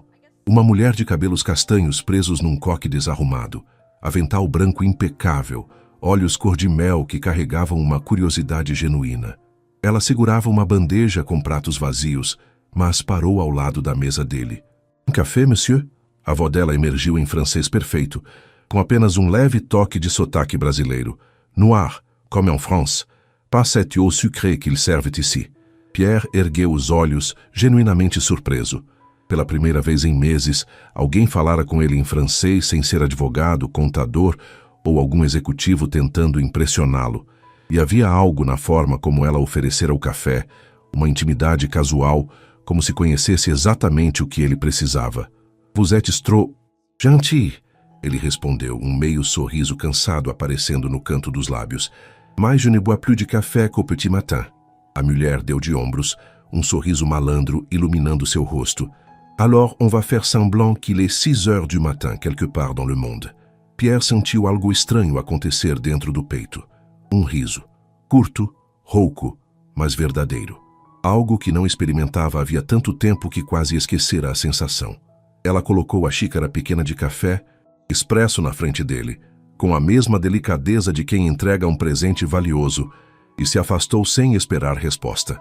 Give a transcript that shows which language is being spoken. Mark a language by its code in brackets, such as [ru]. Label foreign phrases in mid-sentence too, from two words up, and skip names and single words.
[pt] Uma mulher de cabelos castanhos presos num coque desarrumado, avental branco impecável, olhos cor-de-mel que carregavam uma curiosidade genuína. Ela segurava uma bandeja com pratos vazios, mas parou ao lado da mesa dele. Um café, monsieur? A voz dela emergiu em francês perfeito, com apenas um leve toque de sotaque brasileiro. [fr] Noir, comme en France. Pas cette eau sucrée qu'ils servent ici. [pt] Pierre ergueu os olhos, genuinamente surpreso. Pela primeira vez em meses, alguém falara com ele em francês sem ser advogado, contador ou algum executivo tentando impressioná-lo. E havia algo na forma como ela oferecera o café, uma intimidade casual, como se conhecesse exatamente o que ele precisava. [fr] Vous êtes trop gentil, [pt] ele respondeu, um meio sorriso cansado aparecendo no canto dos lábios. [fr] Mais je ne bois plus de café qu'au petit matin. [pt] A mulher deu de ombros, um sorriso malandro iluminando seu rosto. [fr] Alors on va faire semblant qu'il est 6 heures du matin quelque part dans le monde. [pt] Pierre sentiu algo estranho acontecer dentro do peito. Um riso. Curto, rouco, mas verdadeiro. Algo que não experimentava havia tanto tempo que quase esquecera a sensação. Ela colocou a xícara pequena de café, expresso na frente dele, com a mesma delicadeza de quem entrega um presente valioso, e se afastou sem esperar resposta.